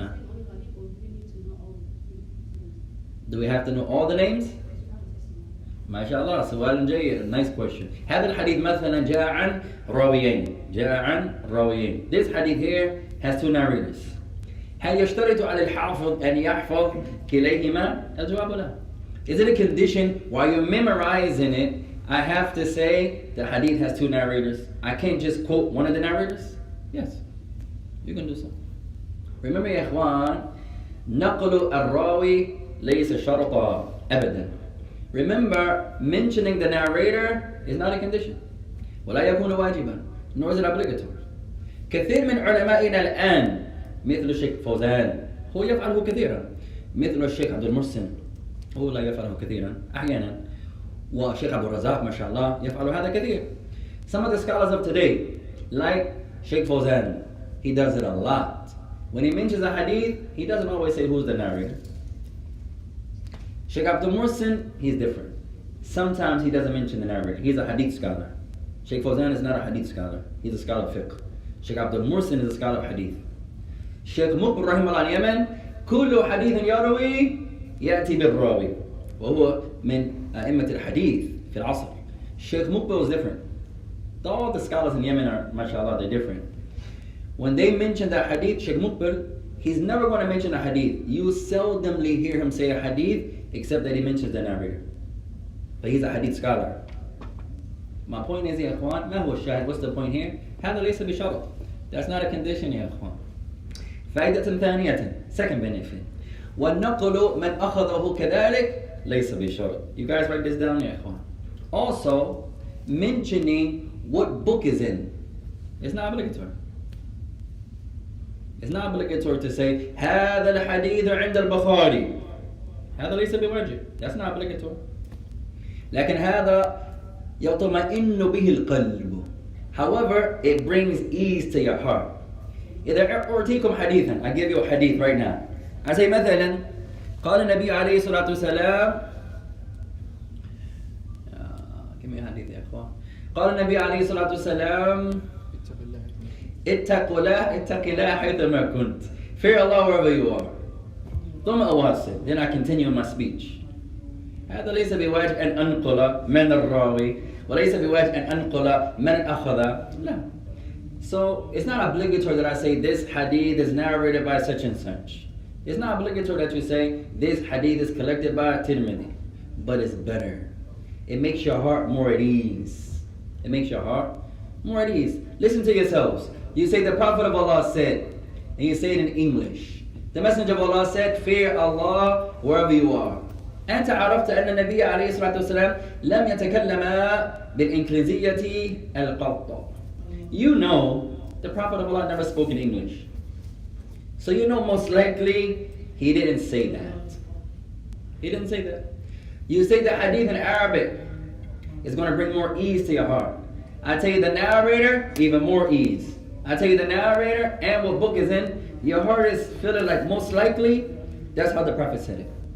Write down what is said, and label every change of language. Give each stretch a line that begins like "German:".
English: are you saying only hadith, or do we need to know all the names? Do we have to know all the names?
Arabic: ما شاء الله, سؤال جيد,
English: nice question.
Arabic: هذا الحديث مثلا جاء عن راويين. جاء عن راويين.
English: This hadith here has 2 narrators.
Arabic: هل يشترط على الحافظ أن يحفظ كليهما؟ الجواب لا.
English: Is it a condition while you're memorizing it, I have to say the hadith has 2 narrators? I can't just quote one of the narrators? Yes, you can do so. Remember
Arabic: يا إخوان, نقل الراوي ليس شرطا أبدا.
English: Remember, mentioning the narrator is not a condition.
Arabic: ولا يكون واجبا,
English: nor is it obligatory.
Arabic: كثير من علمائنا الآن مثل الشيخ فوزان هو يفعله كثيرا. مثل الشيخ عبد المحسن هو لا يفعله كثيرا أحيانا. والشيخ عبد الرزاق ما شاء الله يفعل هذا كثير.
English: Some of the scholars of today, like Sheikh Fawzan, he does it a lot. When he mentions a hadith, he doesn't always say who's the narrator. Sheikh Abdul Muhsin, he's different. Sometimes he doesn't mention the narrator. He's a hadith scholar. Sheikh Fawzan is not a hadith scholar. He's a scholar of fiqh. Sheikh Abdul Muhsin is a scholar of hadith.
Arabic: Sheikh Muqbil rahimahullah al-Yemen, كل حديث يروي يأتي بالراوي وهو من أئمة الحديث في العصر.
English: Sheikh Muqbil is different. All the scholars in Yemen are, mashallah, they're different. When they mention the hadith, Sheikh Muqbil, he's never going to mention a hadith. You seldomly hear him say a hadith except that he mentions the narrator. But he's a hadith scholar. My point is,
Arabic: يا إخوان, ما هو الشاهد?
English: What's the point here?
Arabic: هذا ليس بشرط.
English: That's not a condition
Arabic: يا إخوان. فائدة ثانية,
English: second benefit.
Arabic: والنقل من أخذه كذلك ليس بشرط.
English: You guys write this down
Arabic: يا إخوان.
English: Also, mentioning what book is in. It's not obligatory. It's not obligatory to say
Arabic: هذا الحديث عند البخاري. هذا ليس بواجب.
English: That's not obligatory.
Arabic: لكن هذا يطمئن به القلب.
English: However, it brings ease to your heart.
Arabic: إذا أعطيكم حديثا,
English: I give you a hadith right now. I say
Arabic: مثلا قال النبي عليه الصلاة والسلام
English: give me a hadith
Arabic: يا أخوان. قال النبي عليه الصلاة والسلام اتق الله حيثما كنت.
English: Fear Allah wherever you are.
Arabic: ثم أواصل.
English: Then I continue my speech.
Arabic: هذا ليس بواجب أن أنقل من الراوي وليس بواجب أن أنقل من أخذ. لا.
English: So it's not obligatory that I say this hadith is narrated by such and such. It's not obligatory that you say this hadith is collected by Tirmidhi. But it's better. It makes your heart more at ease. It makes your heart more at ease. Listen to yourselves. You say the Prophet of Allah said, and you say it in English. The Messenger of Allah said, fear Allah wherever you are.
Arabic: أنت عرفت أن النبي عليه الصلاة والسلام لم يتكلم بالإنجليزية القط.
English: You know the Prophet of Allah never spoke in English. So you know most likely he didn't say that. He didn't say that. You say the hadith in Arabic is going to bring more ease to your heart. I tell you the narrator, even more ease. I tell you the narrator and what book is in, your heart is feeling like most likely, that's how the Prophet said it.